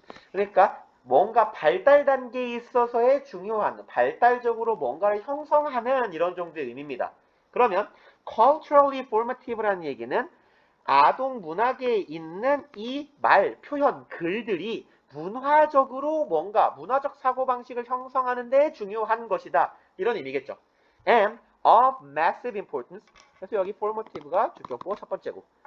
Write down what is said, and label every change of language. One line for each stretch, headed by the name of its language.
Korean: 그러니까 뭔가 발달 단계에 있어서의 중요한, 발달적으로 뭔가를 형성하는 이런 정도의 의미입니다. 그러면
English: culturally formative
Korean: 라는 얘기는 아동 문학에 있는 이 말, 표현, 글들이 문화적으로 뭔가 문화적 사고방식을 형성하는 데 중요한 것이다. 이런 의미겠죠.
English: And of massive importance.
Korean: 그래서 여기 formative가 주격고 첫 번째고.